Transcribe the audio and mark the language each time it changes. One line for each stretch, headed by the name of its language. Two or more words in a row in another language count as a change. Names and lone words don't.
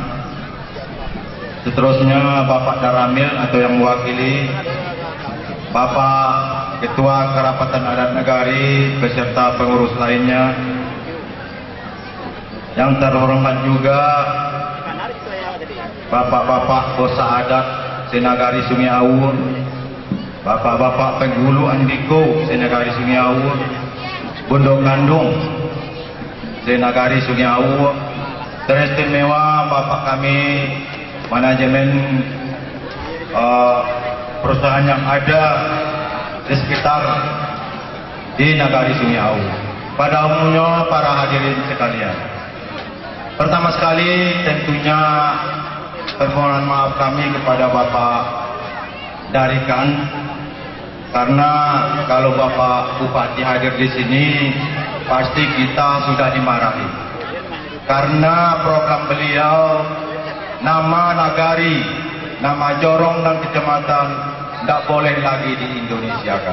Indonesian: seterusnya Bapak Daramil atau yang mewakili, Bapak Ketua Kerapatan Adat Negari beserta pengurus lainnya, yang terhormat juga Bapak-bapak Bosa Adat Senagari Sungai Awur, Bapak-bapak penghulu Andiko Senagari Sungai Awur, Bundok Gandung Senagari Sungai Awur, teristimewa Bapak kami manajemen perusahaan yang ada di sekitar di Nagari Sungai Awur. Pada umumnya para hadirin sekalian, pertama sekali tentunya permohonan maaf kami kepada Bapak Darikan, karena kalau Bapak Bupati hadir di sini pasti kita sudah dimarahi, karena program beliau nama Nagari, nama Jorong dan kecamatan tidak boleh lagi di Indonesia kan.